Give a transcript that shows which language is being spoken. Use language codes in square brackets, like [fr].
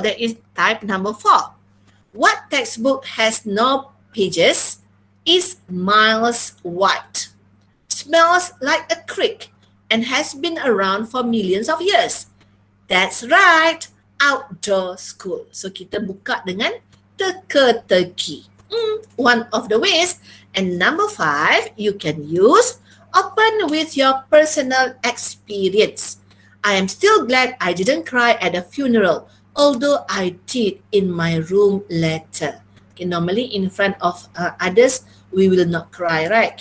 [en] That is type number 4. What textbook has no pages, is miles wide, smells like a creek, and has been around for millions of years? That's right, outdoor school. [ms] So kita buka dengan teka-teki. [en] One of the ways. And number 5, you can use open with your personal experience. I am still glad I didn't cry at a funeral, although I did in my room later. Okay, normally in front of others, we will not cry, right?